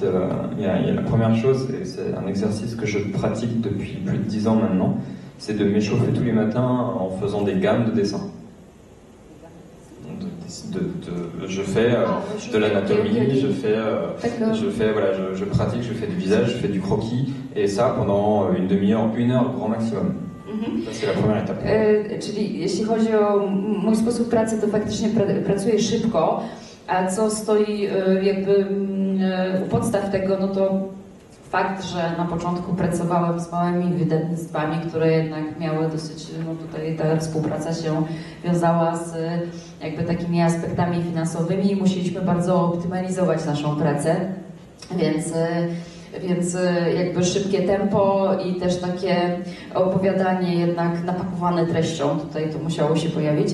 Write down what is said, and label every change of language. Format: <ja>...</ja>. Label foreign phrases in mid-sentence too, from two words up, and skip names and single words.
<fr>Il y a la première chose, et c'est un exercice que je pratique depuis plus de 10 ans maintenant, c'est de m'échauffer tous les matins en faisant des gammes de dessins. Je fais de l'anatomie, je pratique, je fais du visage, je fais du croquis, et ça pendant une demi-heure, 1 heure grand maximum.</fr> <pl>To jest premiera etapa. Czyli jeśli chodzi o mój sposób pracy, to faktycznie pracuję szybko, a co stoi jakby u podstaw tego, no to fakt, że na początku pracowałem z małymi wydawnictwami, które jednak miały dosyć, no tutaj ta współpraca się wiązała z jakby takimi aspektami finansowymi i musieliśmy bardzo optymalizować naszą pracę, więc jakby szybkie tempo i też takie opowiadanie jednak napakowane treścią, tutaj to musiało się pojawić.</pl>